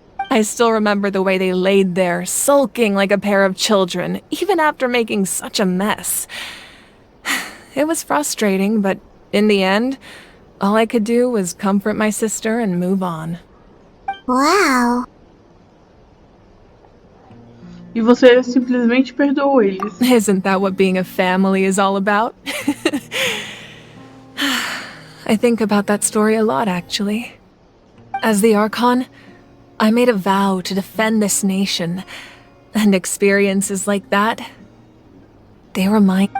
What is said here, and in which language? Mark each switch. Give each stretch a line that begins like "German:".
English: I still remember the way they laid there, sulking like a pair of children, even after making such a mess. It was frustrating, but in the end, all I could do was comfort my sister and move on. Wow.
Portuguese: E você simplesmente perdoou eles.
English: Isn't that what being a family is all about? I think about that story a lot, actually. As the Archon, I made a vow to defend this nation, and experiences like that, they remind—